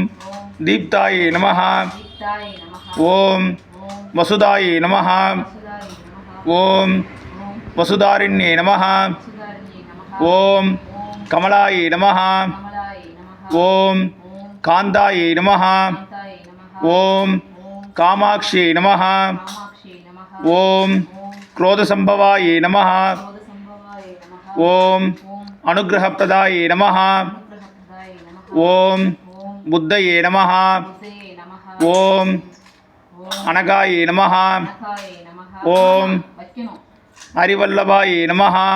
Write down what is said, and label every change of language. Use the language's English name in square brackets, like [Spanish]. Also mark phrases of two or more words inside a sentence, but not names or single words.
[Sanskrit] दीप्तायै नमः ओम् वसुदायै नमः ओम् वसुधारिण्यै नमः ओम् कमलायै नमः ओम् कान्तायै नमः ओम् कामाक्ष्यै नमः ओम् क्रोधसंभवाये नमः ओम अनुग्रहप्रदाये नमः ओम बुद्धये नमः ओम अनगाये नमः ओम हरिवल्लभाये नमः